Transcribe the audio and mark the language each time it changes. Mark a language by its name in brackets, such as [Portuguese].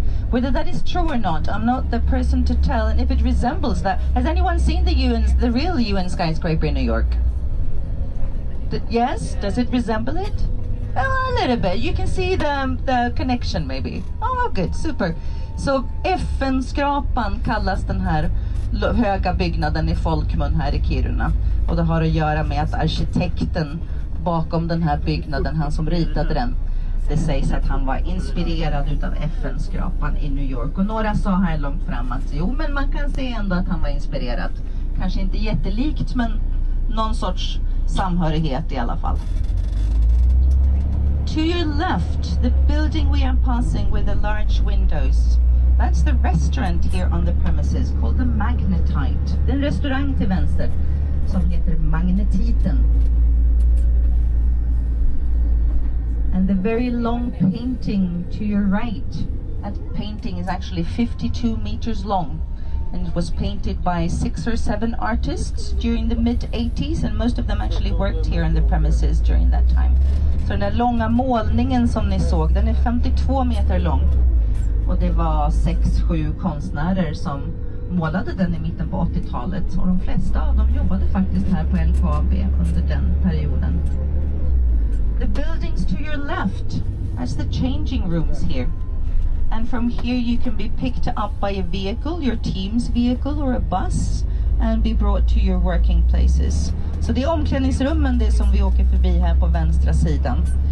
[English] Whether that is true or not, I'm not the person to tell, and if it resembles that. Has anyone seen the real UN skyscraper in New York? Yes? Does it resemble it? Oh, a little bit. You can see the connection maybe. Oh, good, super. [Swedish] Så FN-skrapan kallas den här höga byggnaden i folkmun här i Kiruna. Och det har att göra med att arkitekten bakom den här byggnaden, han som ritade den, det sägs att han var inspirerad utav FN-skrapan i New York. Och några sa här långt fram att jo, men man kan se ändå att han var inspirerad. Kanske inte jättelikt, men någon sorts samhörighet i alla fall. [English] To your left, the building we are passing with the large windows, that's the restaurant here on the premises called the Magnetite. [Swedish] Det är en restaurang till vänster som heter Magnetiten. [English] And the very long painting to your right, that painting is actually 52 meters long. And it was painted by 6 or 7 artists during the mid-80s, and most of them actually worked here on the premises during that time. [Swedish] Så den där långa målningen som ni såg, den är 52 meter lång. Och det var 6-7 konstnärer som målade den i mitten på 80-talet. Och de flesta av dem jobbade faktiskt här på LKAB under den perioden. [English] The buildings to your left, that's the changing rooms here. And from here you can be picked up by a vehicle, your team's vehicle or a bus, and be brought to your working places. [Swedish] Så det är omklädningsrummen, det som vi åker förbi här på vänstra sidan.